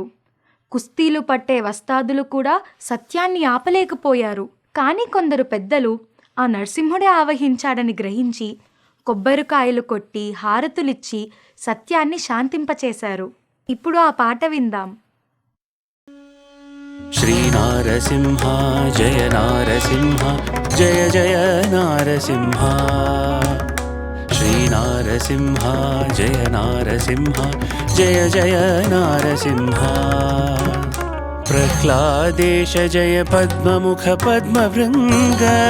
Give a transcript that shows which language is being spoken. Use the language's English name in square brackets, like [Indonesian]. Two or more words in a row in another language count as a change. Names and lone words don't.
[Telugu] కుస్తీలు పట్టే వస్తాదులు కూడా సత్యాన్ని ఆపలేకపోయారు. కానీ కొందరు పెద్దలు ఆ నరసింహుడే ఆవహించాడని గ్రహించి కొబ్బరికాయలు కొట్టి హారతులిచ్చి సత్యాన్ని శాంతింపచేశారు. ఇప్పుడు ఆ పాట విందాం. [Sanskrit] श्री नारसिंह जय नारसिंह जय जय नारसिंह श्री नारसिंह जय नारसिंह जय जय नारसिंह प्रह्लादेश जय पद्ममुख पद्मभृङ्ग